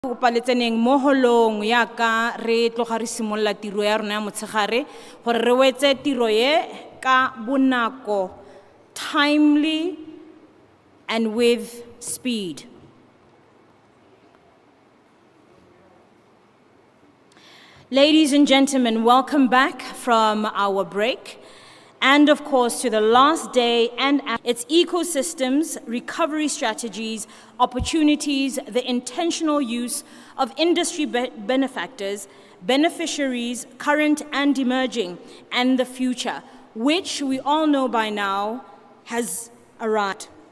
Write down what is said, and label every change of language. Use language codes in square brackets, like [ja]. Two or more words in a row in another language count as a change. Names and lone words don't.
[tn] paletseneng mo holong ya ka re tloga re simolla tiro ya rona ya motshegare gore re wetse tiro ye ka bonako, [en] timely and with speed. Ladies and gentlemen, welcome back from our break. And of course, to the last day and its ecosystems, recovery strategies, opportunities, the intentional use of industry benefactors, beneficiaries, current and emerging, and the future, which we all know by now has arrived.